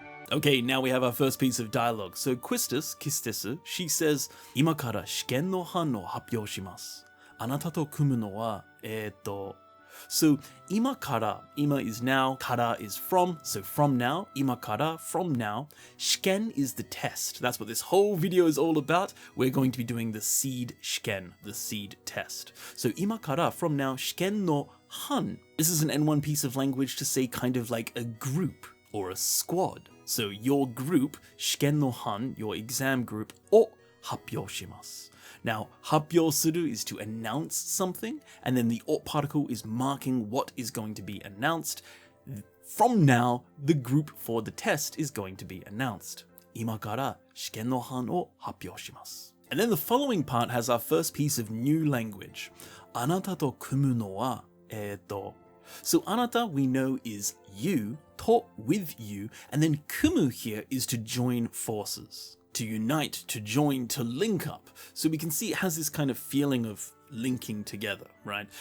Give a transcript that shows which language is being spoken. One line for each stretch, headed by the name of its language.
English: Okay, now we have our first piece of dialogue. So Quistis, she says,
Japanese: 今から試験の班を発表します。あなたと組むのは、
English: So, 今から, ima is now, kara is from, so from now, 今から, from now, shiken is the test. That's what this whole video is all about. We're going to be doing the seed shiken, the seed test. So, 今から, from now, shiken no han. This is an N1 piece of language to say kind of like a group or a squad. So, your group, shiken no han, your exam group, o 発表します. Now, 発表する is to announce something, and then the お particle is marking what is going to be announced. From now, the group for the test is going to be announced.
Japanese: 今から試験の班を発表します。
English: And then the following part has our first piece of new language. あなたと組むのは、So あなた we know is you, と with you, and then 組む here is to join forces. To unite, to join, to link up. So we can see it has this kind of feeling of linking together, right?